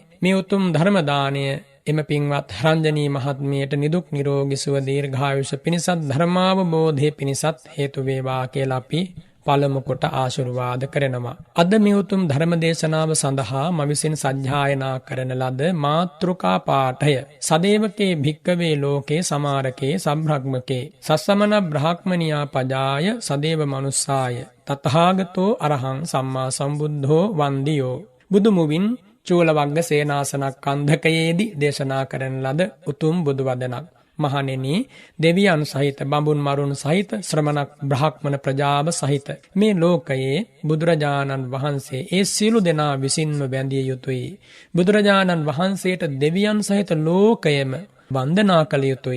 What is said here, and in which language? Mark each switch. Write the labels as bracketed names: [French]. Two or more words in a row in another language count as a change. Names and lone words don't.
[Sinhala] මේ උතුම් ධර්ම දාණය එම පින්වත් රංජනී මහත්මියට නිදුක් නිරෝගී සුව දීර්ඝායුෂ පිණිසත්, ධර්මාවබෝධය පිණිසත් හේතු වේවා කියලා අපි පළමු කොට ආශිර්වාද කරනවා. අද මේ උතුම් ධර්ම දේශනාව සඳහා මම විසින් සජ්ජායනා කරන ලද මාතෘකා පාඨය [Pali] සදේවකේ භික්කවේ ලෝකේ සමාරකේ සබ්‍රහ්මකේ සස්සමන බ්‍රහ්මනියා පජාය සදේව මනුස්සාය තථාගතෝ අරහං සම්මා සම්බුද්ධෝ වන්දියෝ. [Sinhala] බුදුමුවින් චූලවග්ග සේනාසනක් කන්දකයේදී දේශනා කරන ලද උතුම් බුදු වදනක්. මහණෙනි, දෙවියන් සහිත, බඹුන් මරුන් සහිත, ශ්‍රමණ බ්‍රහ්මණ ප්‍රජාව සහිත මේ ලෝකයේ බුදුරජාණන් වහන්සේ ඒ සියලු දෙනා විසින්ම බැඳිය යුතුයි. බුදුරජාණන් වහන්සේට දෙවියන් සහිත ලෝකයම වන්දනා කළ යුතුයි.